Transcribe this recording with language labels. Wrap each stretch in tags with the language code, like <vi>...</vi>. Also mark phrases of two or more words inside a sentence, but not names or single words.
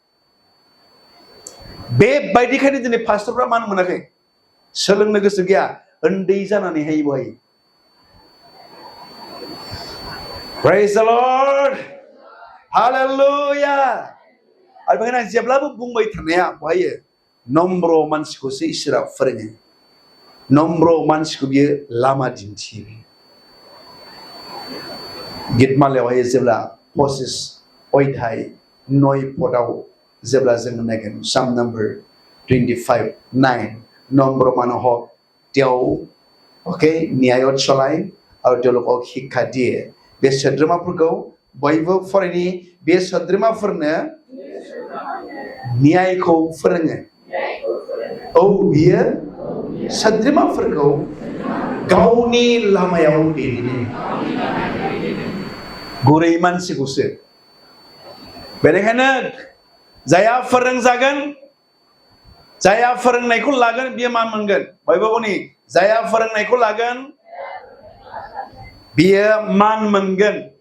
<brx>बेबायदिखायनो दिनै पास्टरफ्रा मान मोनाखै सोलोंनो गोसो गैया उन्दै जानानैहाय बहाय</brx> <en>Praise the Lord Hallelujah</en> <brx>आरो बेखायनो आं जेब्लाबो बुंबाय थानाया बहायो नम्र मानसिखौसो इसोरा फोरोङो नम्र मानसिखौ बियो लामा दिन्थियो गितमालायावहाय जेब्ला 25 अध्याय 9 पदआव जेब्ला जों नायगोन साम नाम्बार 25:9</brx> <as>নম্ৰ মানুহক তেওঁ ন্যায়ত চলাই আৰু তেওঁলোকক শিক্ষা দিয়ে</as> <brx>बे सोद्रोमाफोरखौ बयबो फरायनि बे सोद्रोमाफोरनो न्यायखौ फोरोङो बियो सोद्रोमाफोरखौ गावनि लामायाव दैदेनो गुरै मानसिखौसो बेनिखायनो जायहा फोरोंजागोन जायहा फोरोंनायखौ लागोन बियो मा मोनगोन बयबो बुंनि जायहा फोरोंनायखौ लागोन बियो मान मोनगोन</brx>